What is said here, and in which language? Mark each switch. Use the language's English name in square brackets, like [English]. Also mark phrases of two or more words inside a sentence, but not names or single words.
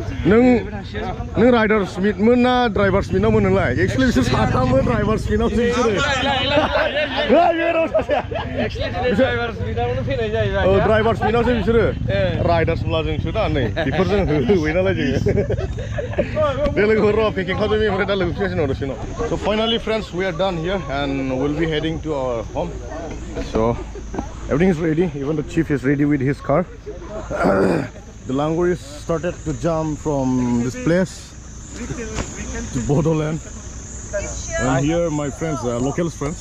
[Bodo] नों राइडार स्मिथमोन ना ड्राइभार स्मिथनावमोन नोंलाय एक्चुअलि बिसोर साथाममोन ड्राइभार स्मिथनावसो बिसोरो ड्राइभार स्मिथनावसो बिसोरो राइडार स्मिथजोंसो दा नै बेफोरजों होबाय नालाय जोङो दे लोगोफोर र' पेकिं खालामजोबबाय ओमफ्राय दा लोगो फैगासिनो दं दसेनो [English] so finally friends we are done here and we'll be heading to our home so everything is ready, even the chief is ready with his car. The langur is started to jump from this place to Bodoland. And here my friends, local friends.